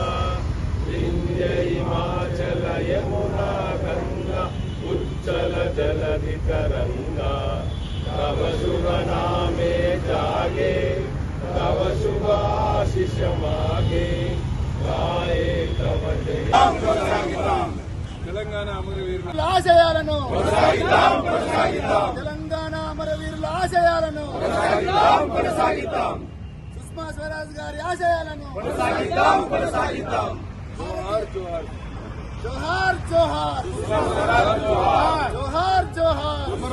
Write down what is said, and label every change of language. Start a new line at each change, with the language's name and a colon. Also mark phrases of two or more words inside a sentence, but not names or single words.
Bangla: বিন্ধ্য হিমাচল যমুনা গঙ্গা উচ্ছল জলধি তরঙ্গ তব শুভ নামে জাগে তব শুভ আশিস মাগে গাহে তব
Telugu: తెలంగాణ అమరవీరుల ఆశయాలను తెలంగాణ అమరవీరుల ఆశయాలను సుష్మా స్వరాజ్ గారి ఆశయాలను జోహార్ జోహార్ జోహార్ జోహార్.